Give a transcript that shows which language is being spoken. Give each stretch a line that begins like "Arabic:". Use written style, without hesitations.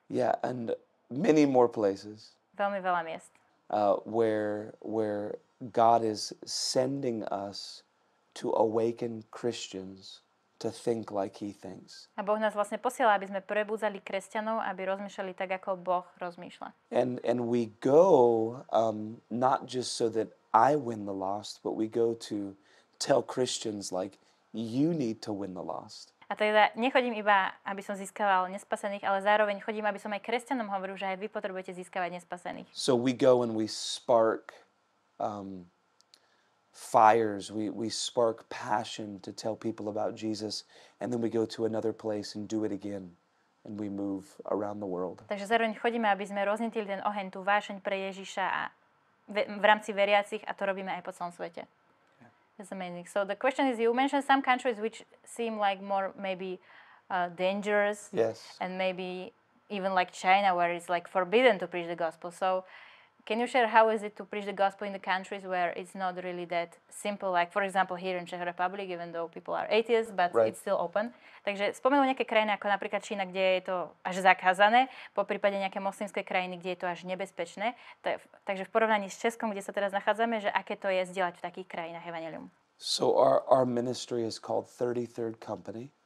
English: Yeah, and many more places.
Slovak: Veľmi veľa miest.
English: Where God is sending us to awaken Christians to think like He thinks.
Slovak: A Boh nás vlastne posiela, aby sme prebudzali kresťanov, aby rozmýšľali tak, ako Boh rozmýšľa.
English: And we go not just so that I win the lost, but we go to tell Christians like you need to win the lost.
Slovak: A teda nechodím iba, aby som získaval nespasených, ale zároveň chodím, aby som aj kresťanom hovoril, že aj vy potrebujete získavať nespasených.
English: So we go and we spark fires, we spark passion to tell people about Jesus, and then we go to another place and do it again, and we move around the world.
Slovak: Takže zároveň chodíme, aby sme roznítili ten oheň, tú vášeň pre Ježiša a v rámci veriacich, a to robíme aj po celom svete.
English: That's amazing. So the question is, you mentioned some countries which seem like more maybe dangerous. Yes. And maybe even like China, where it's like forbidden to preach the gospel. So can you share how is it to preach the gospel in the countries where it's not really that simple? Like for example here in Czech Republic, even though people are atheists, but right. It's still open.
Slovak: Takže spomenul nejaké krajiny ako napríklad Čína, kde je to až zakázané, po prípade nejaké moslimské krajiny, kde je to až nebezpečné. Takže v porovnaní s Českom, kde sa teraz nachádzame, že aké to je zdieľať v takých krajinách evanjelium.
English: So our ministry is called 33rd Company.